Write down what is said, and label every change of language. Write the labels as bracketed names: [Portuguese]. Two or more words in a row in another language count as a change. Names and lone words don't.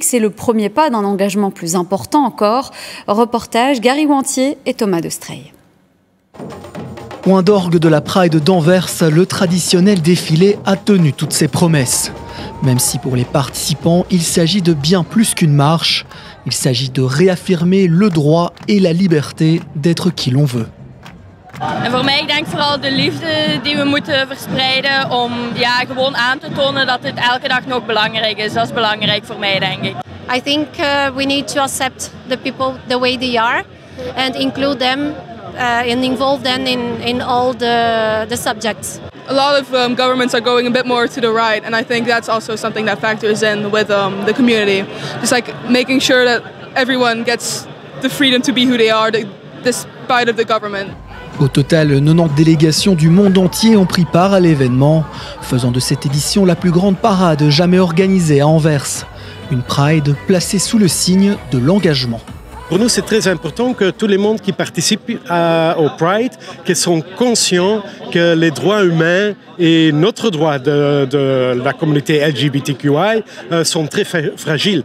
[French] C'est le premier pas d'un engagement plus important encore. Reportage Gary Wantier et Thomas de Strey. Point d'orgue de la Pride d'Anvers, le traditionnel défilé a tenu toutes ses promesses. Même si pour les participants, il s'agit de bien plus qu'une marche, il s'agit de réaffirmer le droit et la liberté d'être qui l'on veut. [Dutch] En voor mij, ik denk vooral de liefde die we moeten verspreiden om gewoon aan te tonen dat het elke dag nog belangrijk is. Dat is belangrijk voor mij, denk ik. [English] I think we need to accept the people the way they are and include them and involve them in all the subjects. A lot of governments are going a bit more to the right, and I think that's also something that factors in with the community. Just like making sure that everyone gets the freedom to be who they are, despite of the government. [French] Au total, 90 délégations du monde entier ont pris part à l'événement, faisant de cette édition la plus grande parade jamais organisée à Anvers. Une Pride placée sous le signe de l'engagement. Pour nous, c'est très important que tout le monde qui participe au Pride, qu'ils soient conscients que les droits humains et notre droit de la communauté LGBTQI sont très fragiles.